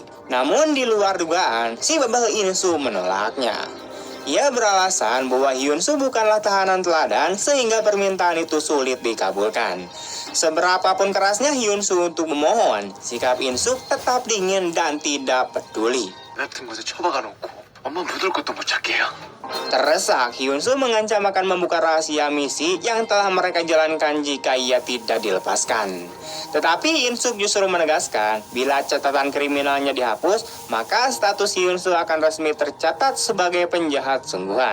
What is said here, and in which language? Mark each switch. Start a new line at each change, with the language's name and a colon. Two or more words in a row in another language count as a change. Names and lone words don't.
Indonesian: Namun di luar dugaan, si babah In-soo menolaknya. Ia beralasan bahwa Hyun-soo bukanlah tahanan teladan sehingga permintaan itu sulit dikabulkan. Seberapapun kerasnya Hyun-soo untuk memohon, sikap In-suk tetap dingin dan tidak peduli.
Korean: 같은 곳에 처박아 놓고 엄마 묻을 것도 못 찾게요.
Indonesian: Terdesak, Hyun-soo mengancam akan membuka rahasia misi yang telah mereka jalankan jika ia tidak dilepaskan. Tetapi In-suk justru menegaskan, bila catatan kriminalnya dihapus, maka status Hyun-soo akan resmi tercatat sebagai penjahat sungguhan.